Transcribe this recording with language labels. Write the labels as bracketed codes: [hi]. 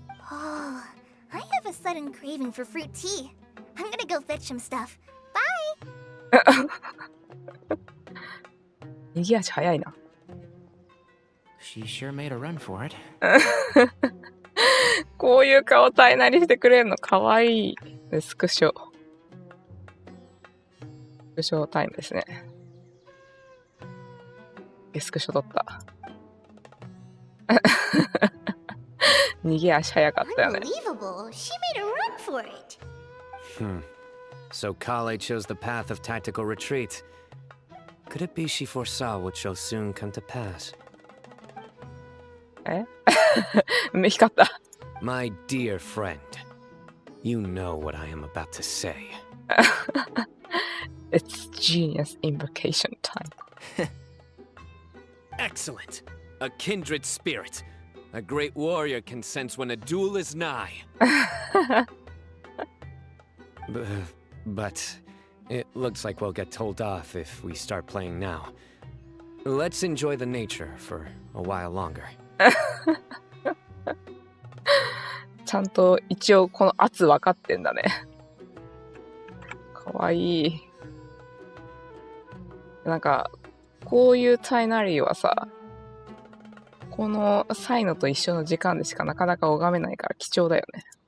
[en] Oh, I have a sudden craving for fruit tea. I'm gonna go fetch some stuff. Bye! [ja] 逃げ足早いな。 [en] She sure made a run for it. [ja] こういう顔体なりしてくれるのかわいい。スクショタイムですね。スクショ取った。逃げ足早かったよね。 [en] Unbelievable! She made a run for it! So Kale chose the path of tactical retreat. Could it be she foresaw what shall soon come to pass? [ja] え目光った。 [en] My dear friend, you know what I am about to say. It's genius invocation time. Excellent! A kindred spirit. A great warrior can sense when a duel is nigh. But it looks like we'll get told off if we start playing now. Let's enjoy the nature for a while longer. [ja] ちゃんと一応この圧分かってんだね。かわいい。なんかこういうタイナリーはさ、このサイノと一緒の時間でしかなかなか拝めないから貴重だよね。